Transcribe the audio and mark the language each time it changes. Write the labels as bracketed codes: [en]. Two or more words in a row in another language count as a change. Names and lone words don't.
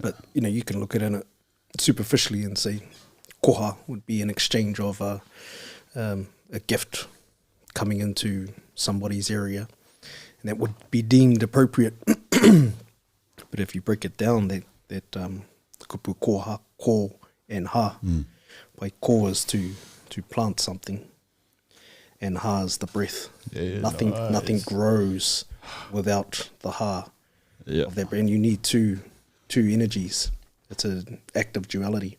[en] But, you can look at it superficially and say koha would be an exchange of a gift coming into somebody's area, and that would be deemed appropriate. But if you break it down, that [mi] kupu koha, [en] ko and ha, by ko is to plant something, and ha is the breath. Yeah, nothing grows without the ha of that, and you need two energies. It's an act of duality.